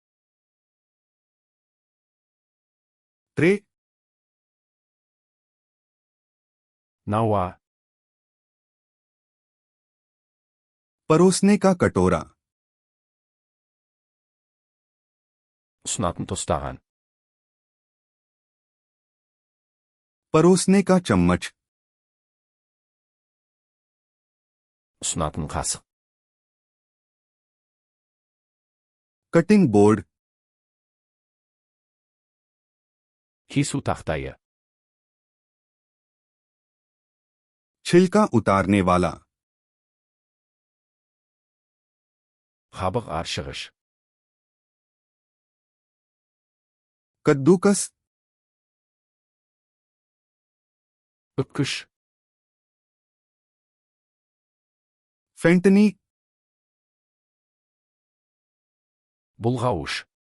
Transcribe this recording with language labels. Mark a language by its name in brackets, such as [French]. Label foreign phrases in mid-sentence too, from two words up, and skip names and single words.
[Hindi] ट्रे, [Kazakh] науа, [Hindi] परोसने का कटोरा, [Kazakh] ұсынатын тостаған, [Hindi] परोसने का चम्मच, [Kazakh] ұсынатын қасық, [English] cutting board, [Kazakh] кесу тақтайы, [Hindi] छिलका उतारने वाला, [Kazakh] қабық аршығыш, [Hindi] कद्दूकस, [Kazakh] үпкіш, [Hindi] फेंटनी, [Kazakh] бұлғауыш,